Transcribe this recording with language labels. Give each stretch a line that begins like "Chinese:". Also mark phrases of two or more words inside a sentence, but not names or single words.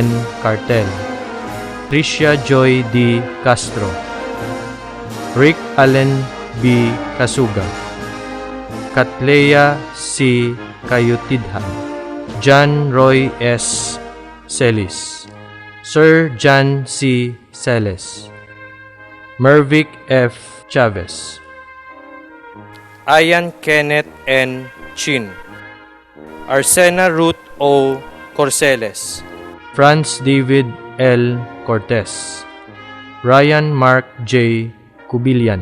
Filipino: Cartel, Tricia Joy D. Castro, Rick Allen B. Kasuga, Katleya C. Kayutidhan, John Roy S. Celis, Sir John C. Celes, Mervic F. Chavez, Ayan Kenneth N. Chin, Arsena Ruth O. Corceles, Franz David L. Cortez, Ryan Mark J. Cubilian,